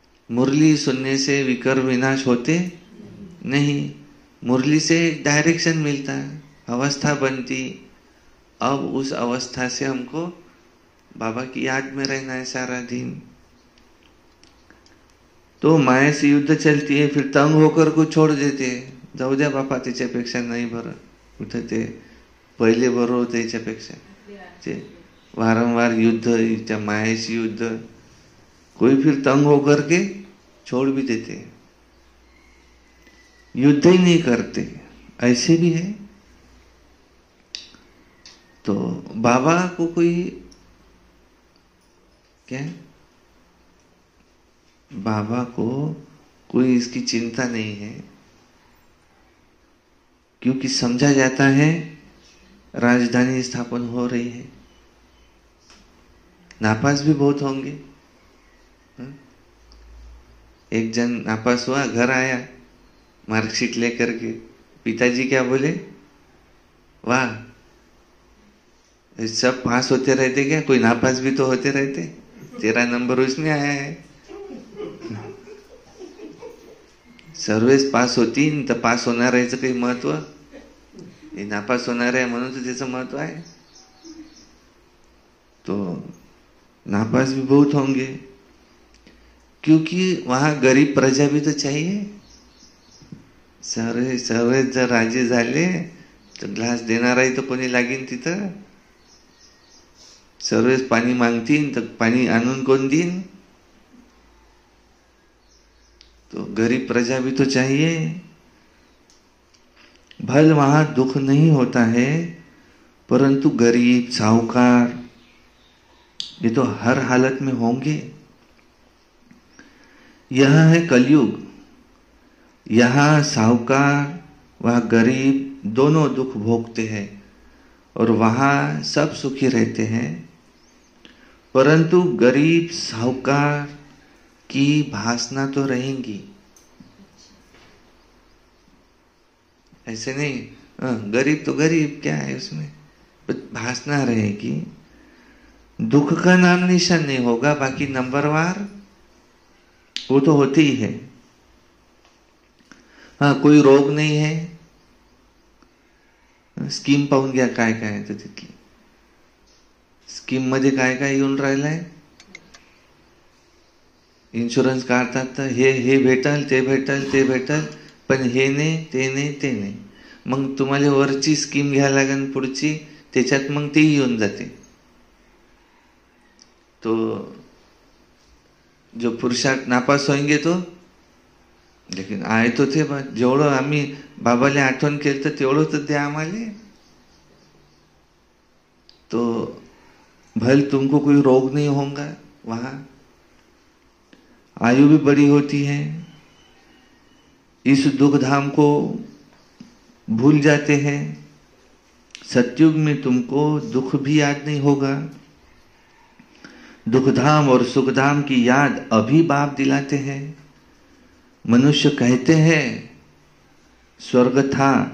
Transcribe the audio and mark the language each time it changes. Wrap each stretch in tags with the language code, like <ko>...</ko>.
<hi>मुरली सुनने से विकर विनाश होते नहीं। मुरली से डायरेक्शन मिलता है, अवस्था बनती। अब उस अवस्था से हमको बाबा की याद में रहना है सारा दिन। तो माया से युद्ध चलती है, फिर तंग होकर को छोड़ देते।</hi> <mr>जाऊ द्या बापा, त्याच्यापेक्षा नाही बरं, कुठं ते पहिले बरं होतं त्याच्यापेक्षा। ते वारंवार युद्ध, त्या मायाशी युद्ध,</mr> <hi>कोई फिर तंग होकर के छोड़ भी देते, युद्ध ही नहीं करते, ऐसे भी है। तो बाबा को कोई क्या, बाबा को कोई इसकी चिंता नहीं है, क्योंकि समझा जाता है राजधानी स्थापन हो रही है। नापास भी बहुत होंगे। एक जन नापास हुआ, घर आया मार्कशीट लेकर के, पिताजी क्या बोले, वाह सब पास होते रहते क्या, कोई नापास भी तो होते रहते, तेरा नंबर उसमें आया है।</hi> <mr>सर्वेच पास होती तर पास होणार आहे काही महत्व, हे नापास होणार आहे म्हणून तर त्याचं महत्व आहे।</mr> <hi>तो नापास भी बहुत होंगे, क्योंकि वहां गरीब प्रजा भी तो चाहिए।</hi> <mr>सर्वे जर राजे झाले तर ग्लास देणाराही तर कोणी लागेल तिथं। सर्वेच पाणी मागतील तर पाणी आणून कोण देईन?</mr> <hi>तो गरीब प्रजा भी तो चाहिए। भल वहां दुख नहीं होता है, परंतु गरीब साहूकार ये तो हर हालत में होंगे। यह है कलयुग। यहाँ साहूकार वह गरीब दोनों दुख भोगते हैं और वहां सब सुखी रहते हैं। परंतु गरीब साहूकार की भासना तो रहेंगी। ऐसे नहीं गरीब तो गरीब क्या है उसमें, भासना रहेगी। दुख का नाम निशान नहीं होगा, बाकी नंबरवार वो तो होते ही है। हाँ, कोई रोग नहीं है,</hi> <mr>स्कीम पाहून घ्या काय काय आहे तर तिथली स्कीम मध्ये काय काय येऊन राहिलंय। इन्शुरन्स काढतात तर हे भेटल ते भेटल ते भेटल, पण हे नाही ते नाही ते नाही। मग तुम्हाला वरची स्कीम घ्यायला लागेल पुढची, त्याच्यात मग ती येऊन जाते।</mr> <hi>तो जो पुरुषार्थ नापास होंगे तो, लेकिन आए तो थे।</hi> <mr>जेवढं आम्ही बाबाले आठवण केलं तर तेवढं तर द्या आम्हाला।</mr> <hi>तो भले तुमको कोई रोग नहीं होगा, वहां आयु भी बड़ी होती है। इस दुख धाम को भूल जाते हैं। सतयुग में तुमको दुख भी याद नहीं होगा। दुखधाम और सुखधाम की याद अभी बाप दिलाते हैं। मनुष्य कहते हैं स्वर्ग था</hi>